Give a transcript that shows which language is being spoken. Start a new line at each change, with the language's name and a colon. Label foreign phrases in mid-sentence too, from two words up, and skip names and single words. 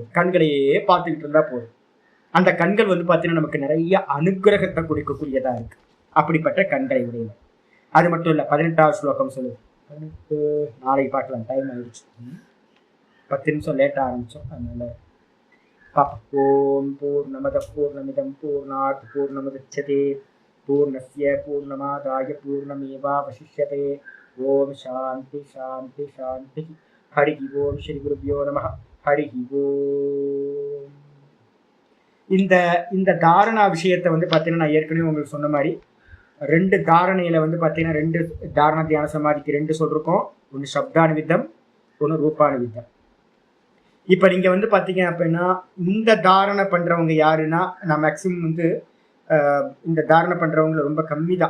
Tamil: கண்களையே பார்த்துக்கிட்டு இருந்தா போதும். அந்த கண்கள் வந்து பாத்தீங்கன்னா நமக்கு நிறைய அனுகிரகத்தை கொடுக்கக்கூடியதா இருக்கு. அப்படிப்பட்ட கண்களை உடையவர். அது மட்டும் இல்ல 18வது ஸ்லோகம் சொல்லுது. 18 நாளைக்கு பார்க்கலாம், டைம் ஆயிடுச்சு, 10 நிமிஷம் லேட்டா ஆரம்பிச்சோம், அதனால
Sanskrit: ओम् पूर्णमदः पूर्णमिदं पूर्णात् पूर्णमुदच्यते पूर्णस्य पूर्णमादाय पूर्णमेवावशिष्यते. ओम् शान्ति शान्ति शान्ति हरि ओम् श्री गुरुभ्यो नमः. हरि ओम्.
Tamil: இந்த தாரணா விஷயத்தை வந்து பார்த்தீங்கன்னா நான் ஏற்கனவே உங்களுக்கு சொன்ன மாதிரி 2 தாரணையில வந்து பார்த்தீங்கன்னா 2 தாரண தியான சமாதிக்கு 2 சொல்லிருக்கோம். ஒன்று சப்தானுவித்தம், ஒன்று ரூபானுவித்தம். இப்போ நீங்கள் வந்து பார்த்தீங்க அப்படின்னா இந்த தாரணை பண்ணுறவங்க யாருன்னா, நான் மேக்சிமம் வந்து இந்த தாரணை பண்ணுறவங்கள ரொம்ப கம்மி தான்.